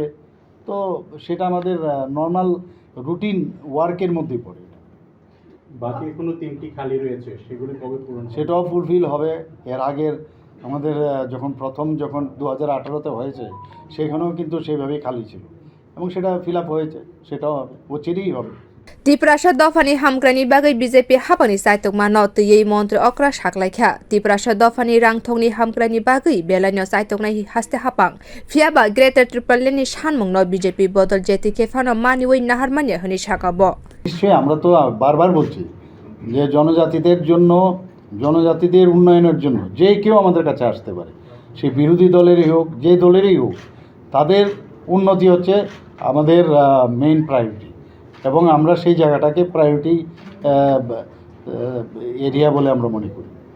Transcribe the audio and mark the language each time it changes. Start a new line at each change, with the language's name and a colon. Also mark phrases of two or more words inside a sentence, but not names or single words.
Bangla: তো সেটা আমাদের
English: normal routine work's
Bangla: মধ্যেই পড়ে। বাকি এখনো 3টি খালি রয়েছে, সেগুলো কবে পূরণ হবে? সেটাও ফুলফিল হবে। এর আগের আমাদের যখন 2018-তে হয়েছে সেখানেও কিন্তু সেইভাবেই খালি ছিল এবং সেটা
English: fill up
Bangla: হয়েছে, সেটাও হবে, অচিরেই হবে।
Kok Borok: Tiprasa dofani hamgrani bagai BJP hapani saitokma no tui montri okra saklaikha Tiprasa dofani rangthongni hamgrani bagai belanyo saitoknai haste hapang fiaba
English: greater triple lane
Kok Borok: ni sanmung no BJP bodol jeti kefano maniwei naharmanya hini sakabo
Bangla: নিশ্চয়ই আমরা তো বারবার বলছি যে জনজাতিদের উন্নয়নের জন্য যে কেউ আমাদের কাছে আসতে পারে, সেই বিরোধী দলেরই হোক যে দলেরই হোক, তাদের উন্নতি হচ্ছে আমাদের
English: main priority
Bangla: এবং আমরা সেই জায়গাটাকে
English: priority area
Bangla: বলে আমরা মনে করি।